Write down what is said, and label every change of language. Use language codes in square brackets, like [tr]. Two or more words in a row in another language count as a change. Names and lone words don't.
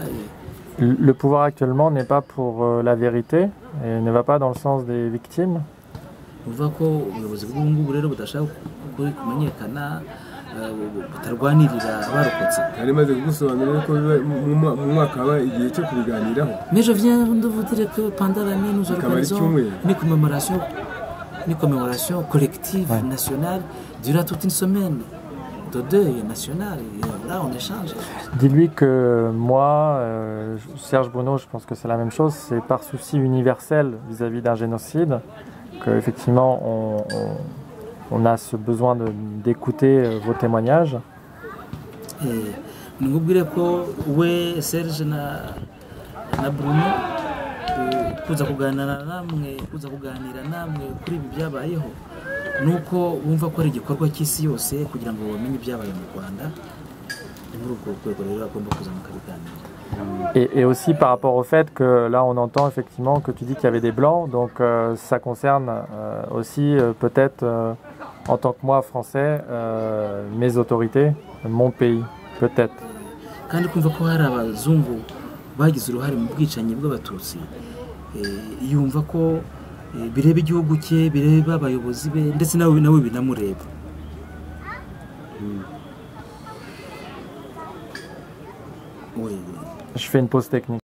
[fr] Le pouvoir actuellement n'est pas pour la vérité et ne va pas dans le sens des victimes. On voit [rw] ko ubuyobozi bw'ubungubu rero budashaka kuri kumenyekana butarwanirira abarokotse. Hari maze kugusobanurira ko mu mwaka haba igihe cyo kubiganiraho. [fr] Mais je viens de vous dire que pendant l'année nous organisons une commémoration collective nationale durant toute une semaine de deuil national. Et là on échange. Dis-lui que moi, Serge Bruno, je pense que c'est la même chose, c'est par souci universel vis-à-vis d'un génocide qu'effectivement on a ce besoin d'écouter vos témoignages. [rw] N'ubwire ko we Serge na Bruno kuza kuganira namwe kuri ibi byabayeho nuko wumva ko ari igikorwa cy'isi yose kugira ngo bamenye ibyabaye mu Rwanda. Muri ubwo rwego rero agomba kuza mu kabiganiro. [fr] Et aussi par rapport au fait que là on entend effectivement que tu dis qu'il y avait des blancs, donc ça concerne aussi peut-être en tant que moi français, mes autorités, mon pays, peut-être. [rw] Kandi kumva ko hari abazungu bagize uruhare mu bwicanyi bw'abatutsi, yumva ko bireba igihugu cye, bireba abayobozi be ndetse nawe binamureba. [fr] Je fais une pause technique.